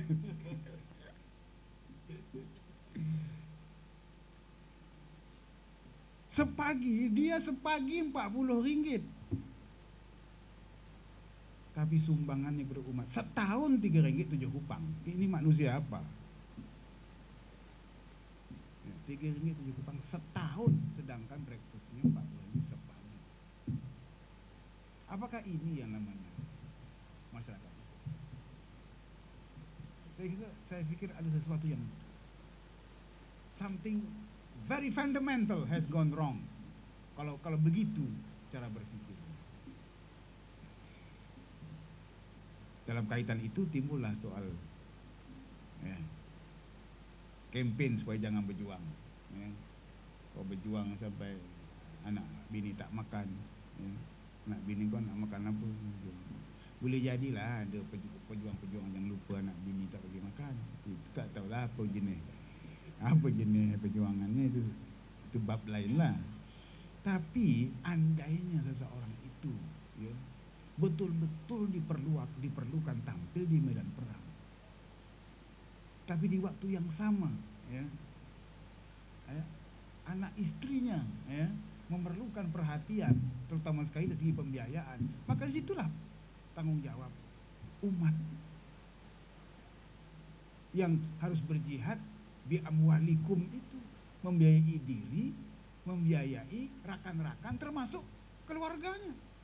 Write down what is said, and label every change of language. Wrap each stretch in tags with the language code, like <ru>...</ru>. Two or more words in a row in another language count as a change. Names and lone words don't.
<ms>Dia sepagi RM40. Tapi sumbangannya kepada umat setahun RM3 7 kupang. Ini manusia apa? RM3 7 kupang setahun, sedangkan breakfastnya RM40 sepagi. Apakah ini yang namanya masyarakat Islam? Saya pikir ada sesuatu yang</ms> <en>something very fundamental has gone wrong.</en> <ms>Kalau begitu cara berpikir. Dalam kaitan itu timbullah soal campaign supaya jangan berjuang. Kau berjuang sampai anak bini tak makan. Anak bini kau nak makan apa? Boleh jadilah ada pejuang-pejuang yang lupa anak bini tak bagi makan. Itu tak tahulah apa jenis perjuangannya, itu bab lain lah. Tapi andainya seseorang itu betul-betul diperlukan tampil di medan perang, tapi di waktu yang sama anak istrinya memerlukan perhatian, terutama sekali dari segi pembiayaan, maka disitulah tanggung jawab umat yang harus berjihad</ms> <ar>bi amwalikum</ar> <ms>itu, membiayai diri, membiayai rakan-rakan termasuk keluarganya.</ms>